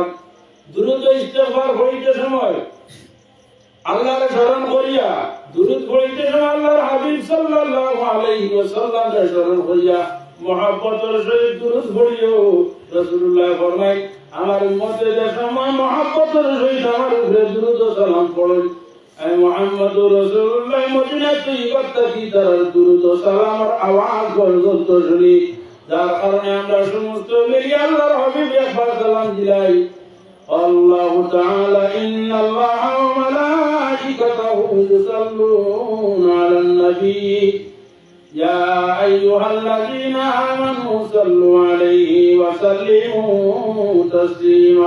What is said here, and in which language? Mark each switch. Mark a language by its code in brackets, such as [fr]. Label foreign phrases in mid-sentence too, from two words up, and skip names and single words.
[bn] দুরূদ ও ইস্তিগফার পড়িতে সময় আল্লাহর স্মরণ করিয়া, দুরূদ পড়িতে সময় আল্লাহর হাবিব [ar] صلى الله عليه وسلم [bn] স্মরণ করিয়া মহব্বতের সহিত দুরূদ পড়িও। রাসূলুল্লাহ ফরমায় আমার উম্মতের সময় মহব্বতের সহিত আমার উপরে দুরূদ ও সালাম পড়েন। [ur] اے محمد رسول اللہ مدینہ طیبہ کی طرف درود و سلام اور آواز بلند شنی [bn] যার কারণে আমরা সমস্ত মিলিয়ে আল্লাহর হাবিব একবার সালাম দিলাই। [ar] الله تعالى إن الله وملائكته يصلون على النبي يا أيها الذين آمنوا صلوا عليه وسلموا تسليما.